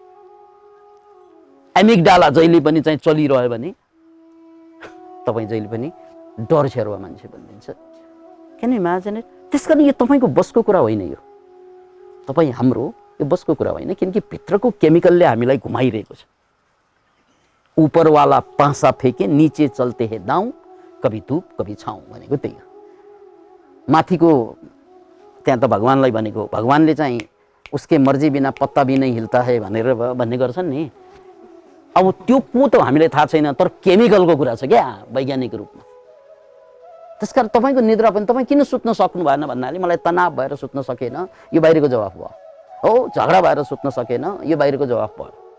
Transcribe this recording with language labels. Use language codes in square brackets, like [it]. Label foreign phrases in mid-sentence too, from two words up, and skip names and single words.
[ne] एमिगडाला जहिले पनि चाहिँ चलिरह्यो भने तपाईँ जहिले पनि डर छेरुवा मान्छे बनिन्छ। [en] किन imagine it? [ne] त्यसकारण यो तपाईँको बसको कुरा होइन, यो तपाईँ हाम्रो यो बसको कुरा होइन, किनकि भित्रको केमिकलले हामीलाई घुमाइरहेको छ। [hi] ऊपर वाला पासा फेके नीचे चलते है दाउँ, कभी धूप कभी छाउँ [ne] भनेको त्यही हो। माथिको त्यहाँ त भगवानलाई भनेको, भगवानले चाहिँ [hi] उसके मर्जी बिना पत्ता भी नहीं हिलता है [ne] भनेर भन्ने गर्छन् नि। अब त्यो को त हामीलाई थाहा छैन, तर केमिकलको कुरा छ क्या वैज्ञानिक रूपमा। त्यसकारण तपाईँको निद्रा पनि तपाईँ किन सुत्न सक्नु भएन भन्नाले मलाई तनाव भएर सुत्न सकेन, यो बाहिरको जवाफ भयो। हो, झगडा भएर सुत्न सकेन, यो बाहिरको जवाफ भयो।